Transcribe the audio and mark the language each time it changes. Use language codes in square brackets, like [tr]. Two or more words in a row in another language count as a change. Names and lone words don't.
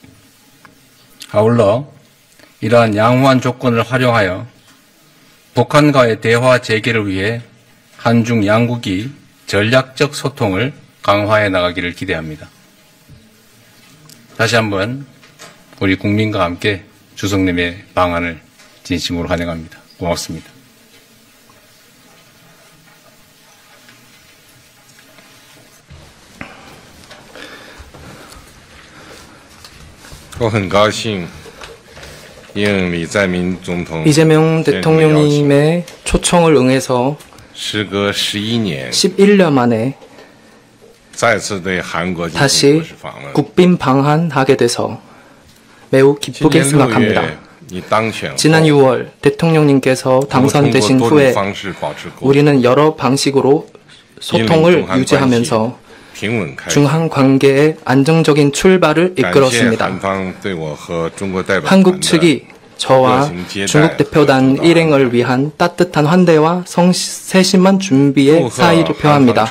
[ko] 아울러 이러한 양호한 조건을 활용하여 북한과의 대화 재개를 위해 한중 양국이 전략적 소통을 강화해 나가기를 기대합니다. 다시 한번 우리 국민과 함께 주석님의 방한을 진심으로 환영합니다. 고맙습니다. [zh] 我很高兴应李在明总统 [ko] 이재명 대통령님의 초청을 응해서 [zh] 时隔11年 [ko] 11년 만에 [zh] 再次对韩国进行 [ko] 다시 [zh] 国事访问。 [ko] 국빈 방한하게 돼서 매우 기쁘게 [zh] 今年6 [ko] 생각합니다. [zh] 月你当选后 [ko] 지난 6월 대통령님께서 당선되신 후에 우리는 여러 방식으로 소통을 유지하면서 중한 관계의 안정적인 출발을 이끌었습니다. 한국 측이 저와 중국 대표단 일행을 위한 따뜻한 환대와 세심한 준비의 사의를 표합니다.